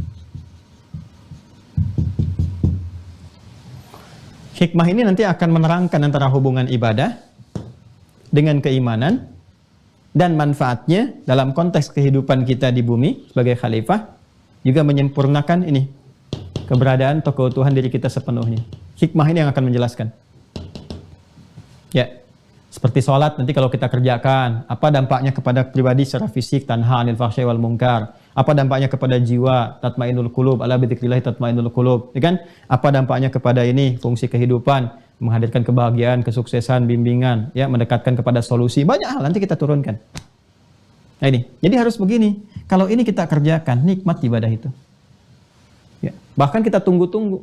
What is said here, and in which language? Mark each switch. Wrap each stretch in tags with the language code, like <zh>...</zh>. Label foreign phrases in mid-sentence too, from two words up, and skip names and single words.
<id>Hikmah ini nanti akan menerangkan antara hubungan ibadah dengan keimanan dan manfaatnya dalam konteks kehidupan kita di bumi sebagai khalifah, juga menyempurnakan ini keberadaan atau keutuhan diri kita sepenuhnya. Hikmah ini yang akan menjelaskan. Ya. Seperti sholat nanti kalau kita kerjakan, apa dampaknya kepada pribadi secara fisik,</id> <ar>tanha anil fahsya'i wal munkar.</ar> <id>Apa dampaknya kepada jiwa,</id> <ar>tatmainul qulub, ala bidzikrillah tatmainul qulub.</ar> <id>Ya kan? Apa dampaknya kepada ini, fungsi kehidupan, menghadirkan kebahagiaan, kesuksesan, bimbingan, ya, mendekatkan kepada solusi. Banyak hal nanti kita turunkan. Nah ini, jadi harus begini. Kalau ini kita kerjakan, nikmat ibadah itu. Ya, bahkan kita tunggu-tunggu.</id>